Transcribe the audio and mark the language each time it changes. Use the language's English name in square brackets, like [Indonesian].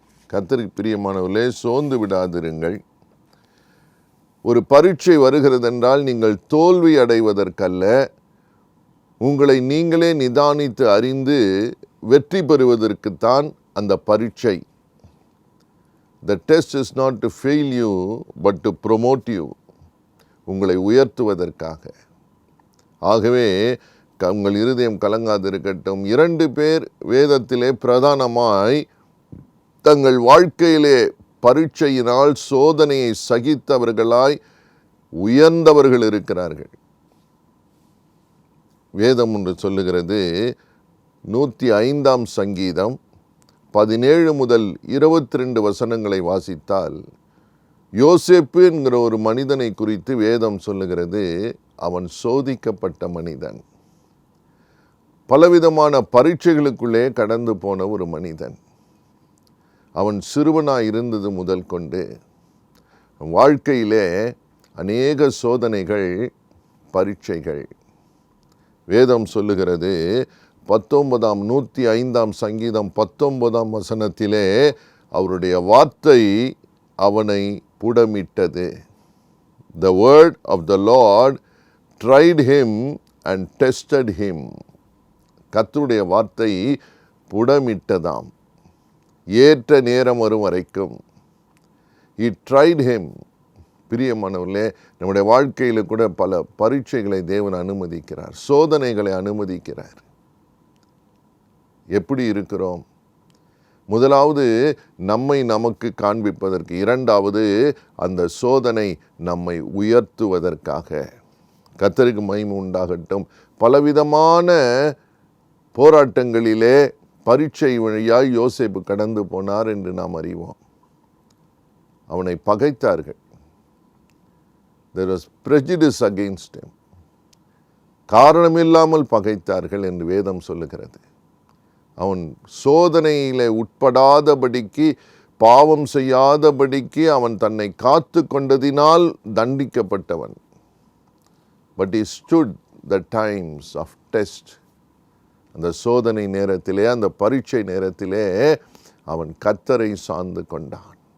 [Tamil] கர்த்தருக்கு பிரியமானவர்களே, சோர்ந்து விடாதிருங்கள். ஒரு பரீட்சை வருகிறது என்றால் நீங்கள் தோல்வி அடைவதற்கல்ல, உங்களை நீங்களே நிதானித்து அறிந்து வெற்றி பெறுவதற்குத்தான் அந்த பரீட்சை. [English] The test is not to fail you, but to promote you. [Tamil] உங்களை உயர்த்துவதற்காக. ஆகவே உங்கள் இருதயம் கலங்காதிருக்கட்டும். 2 பேர் வேதத்திலே பிரதானமாய் தங்கள் வாழ்க்கையிலே பரீட்சையினால் சோதனையை சகித்தவர்களாய் உயர்ந்தவர்கள் இருக்கிறார்கள். வேதம் ஒன்று சொல்லுகிறது, 105ஆம் சங்கீதம் 17 முதல் 22 வசனங்களை வாசித்தால் யோசேப்பு என்கிற ஒரு மனிதனை குறித்து வேதம் சொல்லுகிறது. அவன் சோதிக்கப்பட்ட மனிதன், பலவிதமான பரீட்சைகளுக்குள்ளே கடந்து போன ஒரு மனிதன். அவன் சிறுவனாய் இருந்தது முதல் கொண்டு வாழ்க்கையிலே அநேக சோதனைகள், பரீட்சைகள். வேதம் சொல்லுகிறது, 105ஆம் சங்கீதம் 19ஆம் வசனத்திலே அவருடைய வார்த்தை அவனை புடமிட்டது. [English] The word of the Lord tried him and tested him. [Tamil] கர்த்தருடைய வார்த்தை புடமிட்டதாம், ஏற்ற நேரம் வரும் வரைக்கும். [English] He tried him. [Tamil] பிரியமானவர்களே, நம்முடைய வாழ்க்கையில் கூட பல பரீட்சைகளை தேவன் அனுமதிக்கிறார், சோதனைகளை அனுமதிக்கிறார். எப்படி இருக்கிறோம்? முதலாவது நம்மை நமக்கு காண்பிப்பதற்கு, இரண்டாவது அந்த சோதனை நம்மை உயர்த்துவதற்காக. கர்த்தருக்கு மகிமை உண்டாகட்டும். பலவிதமான போராட்டங்களிலே பரீட்சை வழியாய் யோசேப்பு கடந்து போனார் என்று நாம் அறிவோம். அவனை பகைத்தார்கள். [English] There was prejudice against him. [Tamil] காரணமில்லாமல் பகைத்தார்கள் என்று வேதம் சொல்லுகிறது. அவன் சோதனையிலே உட்படாதபடிக்கு, பாவம் செய்யாதபடிக்கு அவன் தன்னை காத்து கொண்டதினால் தண்டிக்கப்பட்டவன். [English] But he stood the times of test. [Tamil] அந்த சோதனை நேரத்திலே, அந்த பரீட்சை நேரத்திலே அவன் கர்த்தரை சார்ந்து கொண்டான்.